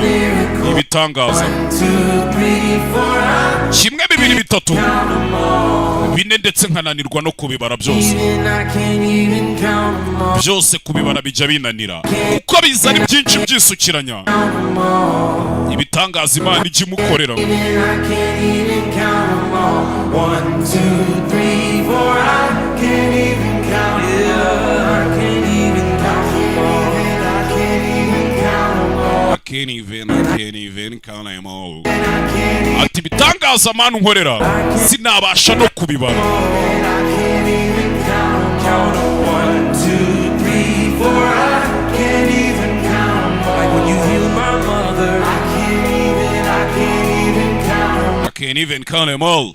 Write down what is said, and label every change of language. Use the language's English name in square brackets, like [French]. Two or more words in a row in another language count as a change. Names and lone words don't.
[Kinyarwanda] Ibitangaza. Kimwe bibiri bitatu. Bine ndetse nkananirwa no kubibara byose. Byose kubibara bijya binanira. Uko biza ari byinshi byisukiranya. Ibitangaza Imana ijya imukorera. [English] I can't even count them all. [Kinyarwanda] Ati bitangaza Mana unkorera sinabasha no kubibara. [English] I can't even count them all.